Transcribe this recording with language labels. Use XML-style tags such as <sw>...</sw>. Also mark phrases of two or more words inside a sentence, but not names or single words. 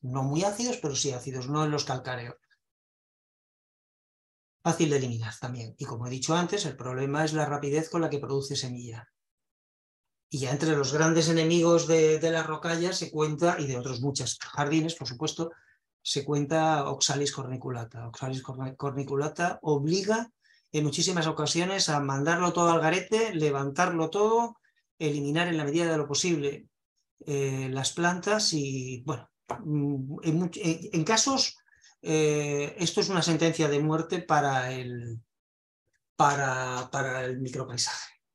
<es>No muy ácidos, pero sí ácidos, no en los calcáreos. Fácil de eliminar también. Y como he dicho antes, el problema es la rapidez con la que produce semilla. Y ya entre los grandes enemigos de las rocallas se cuenta, y de otros muchos jardines, por supuesto, se cuenta Oxalis corniculata. Oxalis corniculata obliga en muchísimas ocasiones a mandarlo todo al garete, levantarlo todo, eliminar en la medida de lo posible las plantas y, bueno, en casos, esto es una sentencia de muerte para el micropaisaje.</es>